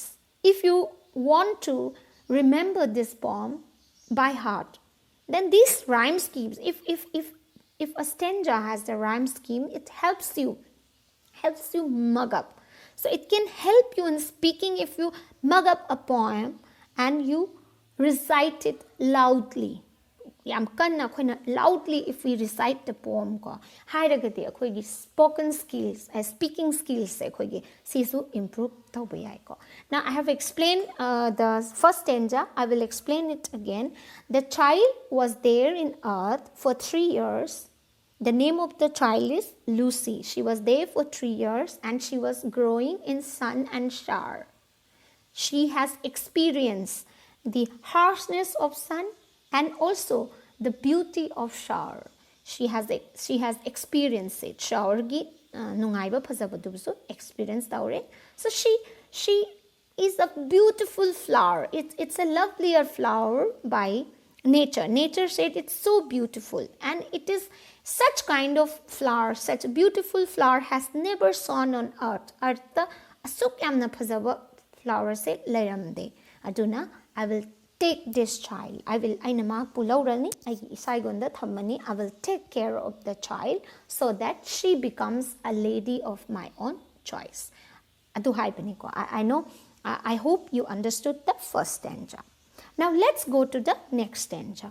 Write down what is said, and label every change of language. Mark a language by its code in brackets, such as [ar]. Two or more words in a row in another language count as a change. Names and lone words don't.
[en] If you want to remember this poem by heart, then these rhyme schemes, if a stanza has the rhyme scheme, it helps you mug up. So it can help you in speaking if you mug up a poem and you recite it loudly. [mni] Yam kanna khoina [en] loudly if we recite the poem [mni] ko hairagati akhoi gi [en] spoken skills speaking skills [mni] se khoi gi sisu improve tawba yai ko. [en] Now I have explained the first stanza. I will explain it again. The child was there in earth for 3 years. The name of the child is Lucy. She was there for 3 years and she was growing in sun and shower. She has experienced the harshness of sun and also the beauty of shower. She has experienced it. [mni] Shower gi nungaiba phajabadu experience taure. [en] So she is a beautiful flower. It's a lovelier flower by nature. Nature said it's so beautiful, and it is such kind of flower, such a beautiful flower has never shone on earth. [mni] Earth asuk yamna phajaba flower se lairamde. [en] Aduna I will take this child. I will take care of the child so that she becomes a lady of my own choice. I know. I hope you understood the first stanza. Now let's go to the next stanza.